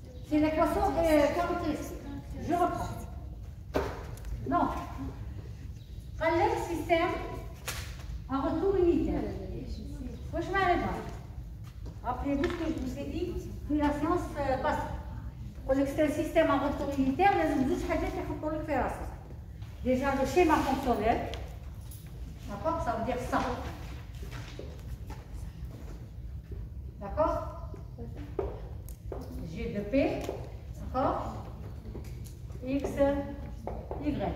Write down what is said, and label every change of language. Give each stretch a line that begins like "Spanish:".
French: C'est l'équation caractéristique. Je reprends. Non.
Arabic: قال لك système en retour unitaire. واش معناتها؟
French: Rappelez-vous ce que je vous ai dit في la séance passée.
Arabic: يقول لك
French: c'est un système en retour unitaire
Arabic: لازم زوج حاجات يحطوا لك في راسك.
French: Déjà le schéma fonctionnel. D'accord? Ça veut dire ça. D'accord? G de P, d'accord? X, Y.